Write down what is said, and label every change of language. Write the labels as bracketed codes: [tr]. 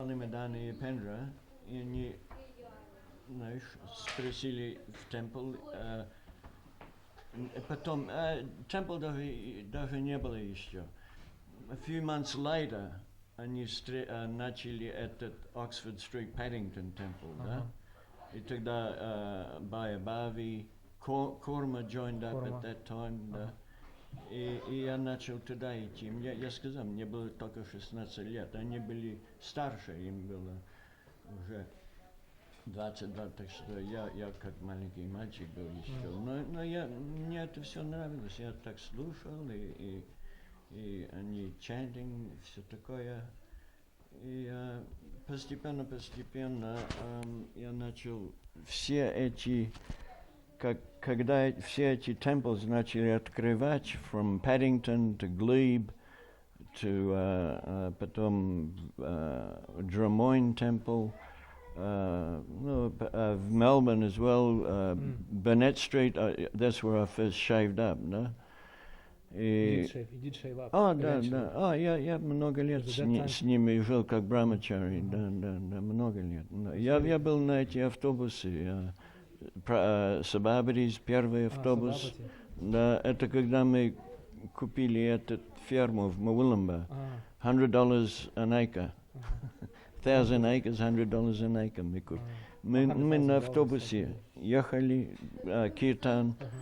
[ru] Дана и Пендра, и они, знаешь, спросили в темпл. Потом, темпл даже не было еще. [en] A few months later, [ru] они начали этот Oxford Street Paddington Temple, да? И тогда [en] Baya Bavi, Korma joined up at that time, да? [ru] И я начал туда идти. Я сказал, мне было только 16 лет. Они были старше, им было уже 22, так что я как маленький мальчик был еще. Но мне это все нравилось. Я так слушал, и они chanting, все такое. И постепенно я начал все эти, когда все эти temples начали открывать, [en] from Paddington to Glebe, [ru] to потом Drummoyne Temple, в Melbourne [en] as well, [ru] Burnett Street, [en] that's where I first shaved up, [ru] да? [en] You did shave up. [ru] Да. Я много лет с ними жил как брамачари, да, много лет. Да. Я был на эти автобусы, Сабабрис, первый автобус. Да, это когда мы купили эту ферму в Муламба, [en] $100 an acre. [ru] 1,000 acres, [en] $100 an acre [ru] мы купили. Мы на автобусе ехали, Киртан.